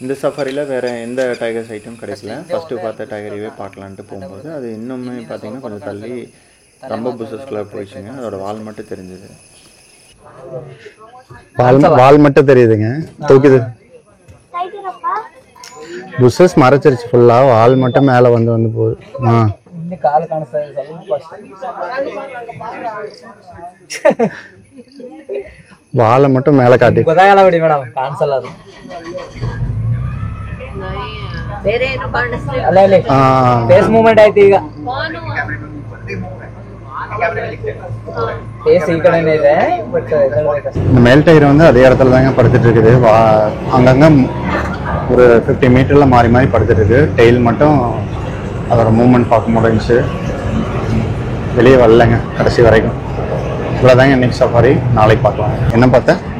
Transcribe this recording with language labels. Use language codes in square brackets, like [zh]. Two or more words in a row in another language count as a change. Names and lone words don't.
[ta] இந்த சஃபாரியில் வேறு எந்த [en] tiger sight [ta] கிடைக்கல. ஃபஸ்ட்டு பார்த்த டைகரையே பார்க்கலான்ட்டு போகும்போது அது இன்னுமே பார்த்தீங்கன்னா கொஞ்சம் தள்ளி ரொம்ப புஷஸ்குள்ளே போயிடுச்சுங்க. அதோட வால் மட்டும் தெரிஞ்சுது. வால் மட்டும் தெரியுதுங்க, தூக்கிது. புஷஸ் மறைச்சிருச்சு ஃபுல்லாக, வால் மட்டும் மேலே வந்து போகுது. [kn] ಕಾಲು ಕಾಣಿಸ್ತಾ ಇದೆ ಸ್ವಲ್ಪ [ta] வாலை மட்டும் மேலே காட்டி [kn] ಗೊತ್ತಾಗಲ್ಲ ಬಿಡಿ ಮೇಡಮ್, ಕಾಣಿಸಲ್ಲ ಅದು. ಬೇರೆ ಏನು ಕಾಣಿಸ್ತಿಲ್ಲ. ಅಲ್ಲ ಇಲ್ಲಿ [en] face movement [kn] ಆಯ್ತು ಈಗ. ஃபேஸ் ಈ ಕಡೆನೇ ಇದೆ, ಬಟ್ [ta] இந்த மேல் டயர் வந்து அதே இடத்துல தாங்க படுத்துட்டு இருக்குது. அங்கங்கே ஒரு 50 மீட்டரில் மாறி மாறி படுத்துட்டு இருக்கு. டெயில் மட்டும் அதோட மூவ்மெண்ட் பார்க்க முடிஞ்சுச்சு. வெளியே வரலைங்க கடைசி வரைக்கும். இவ்வளோதாங்க இன்னைக்கு சஃபாரி. நாளைக்கு பார்க்கலாம். என்ன பார்த்தேன்?